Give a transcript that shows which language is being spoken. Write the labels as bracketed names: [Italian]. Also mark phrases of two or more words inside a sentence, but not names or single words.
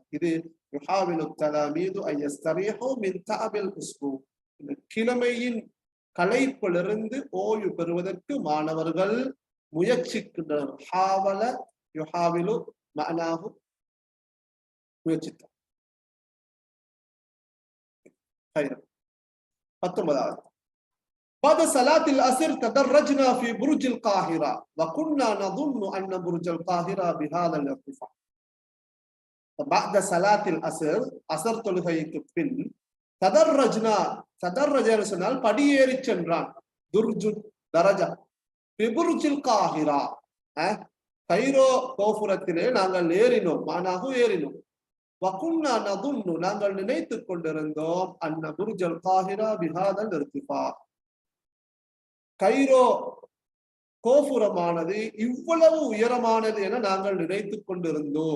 [Arabic] இது يحاول التلاميذ أن يستريحوا من تعب الأسبوع. [Tamil] கிழமையின் கலைப்பிலிருந்து ஓய்வு பெறுவதற்கு மாணவர்கள் முயற்சிக்கின்றனர். [Arabic] حاول يحاول معناه முயற்சித்தார். 19. بعد صلاة العصر تدرجنا في برج القاهرة وكنا نظن أن برج القاهرة بهذا الارتفاع. بعد صلاة العصر عصر [Tamil] தொழுகைக்கு பின் [Arabic] تدرجنا تدرجنا [Tamil] சொன்னால் படியேறி சென்றான். [Arabic] درج درجة ببرج القاهرة, [Tamil] கைரோ கோபுரத்திலே நாங்கள் ஏறினோம். மானாகு ஏறினோம். [Arabic] وكنا نظن [Tamil] நாங்கள் நினைத்துக் கொண்டிருந்தோம் [Arabic] أن برج القاهرة بهذا الارتفاع, [Tamil] கைரோ கோபுரமானது இவ்வளவு உயரமானது என நாங்கள் நினைத்துக் கொண்டிருந்தோம்.